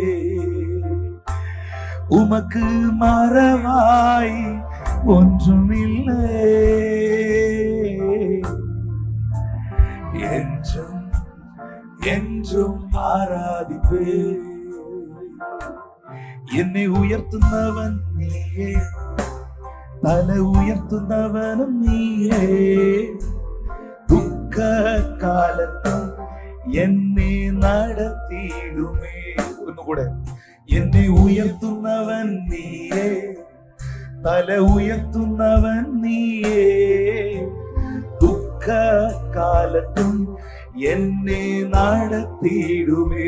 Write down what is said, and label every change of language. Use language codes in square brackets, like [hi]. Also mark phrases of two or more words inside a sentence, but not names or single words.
[ta] உமக்கு மறவாய் ஒன்றுமில்லை, என்றும் என்றும் ஆராதிப்பே. [ml] என்னை உயர்த்துന്നവൻ നീയേ, തല ഉയർത്തുന്നവനും നീയേ, ദുഃഖ കാലത്തും എന്നെ നടത്തിയിടുമേ. ഒന്നുകൂടെ. എന്നെ ഉയർത്തുന്നവൻ നീയേ, തല ഉയർത്തുന്നവൻ നീയേ, ദുഃഖ കാലത്തും എന്നെ നടത്തിയിടുമേ.